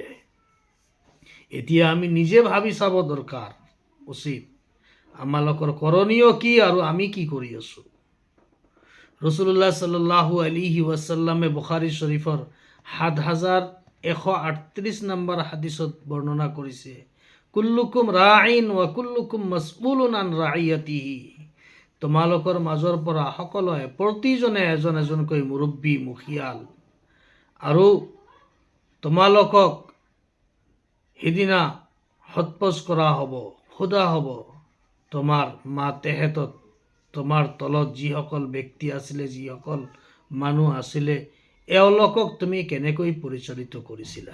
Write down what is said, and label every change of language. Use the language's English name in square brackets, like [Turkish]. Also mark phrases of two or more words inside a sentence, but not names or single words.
[Assamese] এতিয়া আমি নিজে ভাবি চাব দৰকাৰ উচিত, আমালোকৰ কৰণীয় কি আৰু আমি কি কৰি আছোঁ। [Arabic] رسول الله صلى الله عليه وسلم [Assamese] বুখাৰী শৰীফৰ 7138 নম্বৰ হাদিছত বৰ্ণনা কৰিছে, [Arabic] كلكم راع و كلكم مسؤول عن رعيته. [Assamese] তোমালোকৰ মাজৰ পৰা সকলোৱে, প্ৰতিজনে এজন এজনকৈ মুৰব্বী, মুখিয়াল, আৰু তোমালোকক সিদিনা সোধপোছ কৰা হ'ব, সোধা হ'ব, তোমাৰ মাতেহেতত তোমাৰ তলত যিসকল ব্যক্তি আছিলে, যিসকল মানুহ আছিলে, এওঁলোকক তুমি কেনেকৈ পৰিচালিত কৰিছিলা।